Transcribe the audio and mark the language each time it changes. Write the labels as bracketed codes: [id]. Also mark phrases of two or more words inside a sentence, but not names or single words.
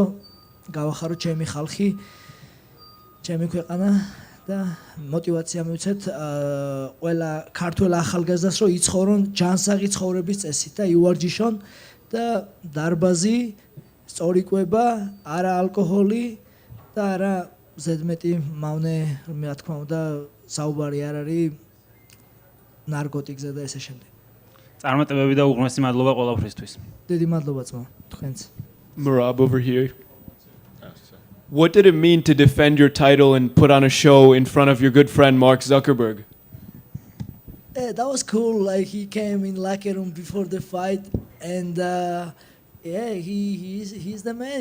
[ka] გავახარო ჩემი ხალხი, ჩემი ქვეყანა და мотивация მივცეთ ყველა ქართველ ახალგაზრდას რომ იცხოვრონ ჯანსაღი ცხოვრების წესით და იუარჯიშონ და დარბაზი, სწორი კვება, არა ალკოჰოლი და არა ზედმეტი მავნე, რა თქმა უნდა, საუბარი არ არის ნარკოტიკზე და ესე შემდეგ. წარმატებები და უღრმესი მადლობა ყველაფრისთვის. დიდი მადლობა ძმა, თქვენც. [en] Merab over here. What did it mean to defend your title and put on a show in front of your good friend Mark Zuckerberg? Yeah, that was cool. Like he came in locker room before the fight, and yeah, he's the man.